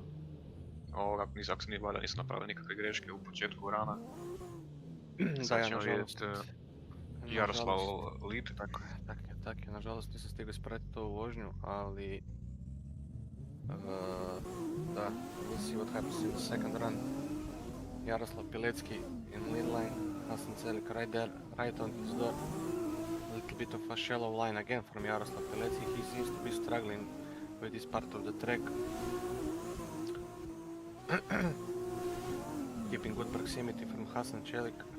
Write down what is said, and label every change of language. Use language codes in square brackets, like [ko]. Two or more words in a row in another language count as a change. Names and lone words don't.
[hr] Ako se nije valjda, nisam napravio nikakve greške u početku rana. Sad ćemo vidjeti Jaroslav lead. Tako je, nažalost nisam stigao ispratiti ovu vožnju, ali... da, [en] we'll see what happens in the second run. Yaraslav Pletki in lead line, Hassan Chelik right there, right on his door. A little bit of a shallow line again from Yaraslav Pletki. He seems to be struggling with this part of the track. Keeping good proximity from Hassan Chelik.